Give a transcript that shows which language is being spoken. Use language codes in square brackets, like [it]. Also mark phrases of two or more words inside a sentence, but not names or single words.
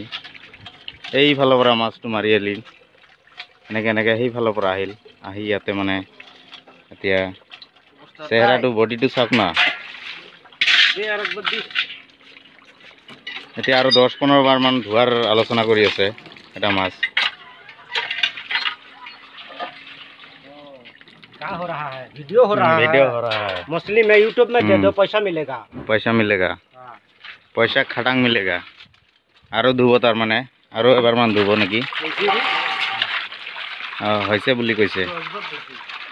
[as] এইফালৰ পৰা মাছটো মাৰি আহিল, এনেকৈ সেইফালৰ পৰা আহি ইয়াতে মানে এতিয়া চেহেৰাটো বডিটো চাওক না। এতিয়া আৰু 10-15 বাৰ মান ধোৱাৰ আলোচনা কৰি আছে এটা মাছ। [hi] क्या हो रहा है? वीडियो हो रहा है। मछली में यूट्यूब में दे दो, पैसा मिलेगा। पैसा खटांग मिलेगा। [as] আৰু ধুব তাৰমানে আৰু এবাৰমান ধুব নেকি? হৈছে বুলি কৈছে।